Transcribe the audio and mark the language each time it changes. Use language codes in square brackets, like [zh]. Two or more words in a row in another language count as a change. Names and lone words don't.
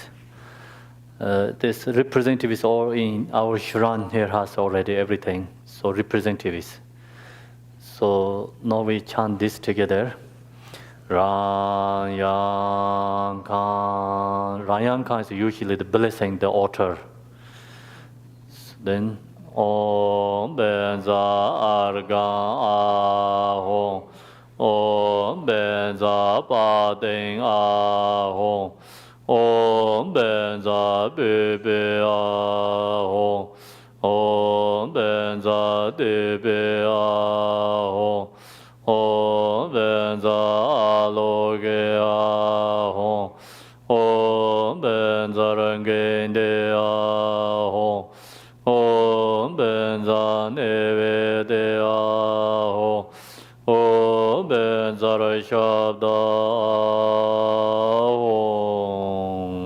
[en] This representative is all in our shrine here has already everything. So representatives. So now we chant this together. Rang Yang Kan is usually the blessing, the altar. So then [sa] Om Benza Argan Ahong, Om Benza Pading Ahong, Om Benza Bebe Ahong, Om Benza Debe Ahong, Om Benza Aloge Ahong, Om Benza Rangende Ahong, Om Benza Neve De Ahong, Om Benza Shabda Ahong.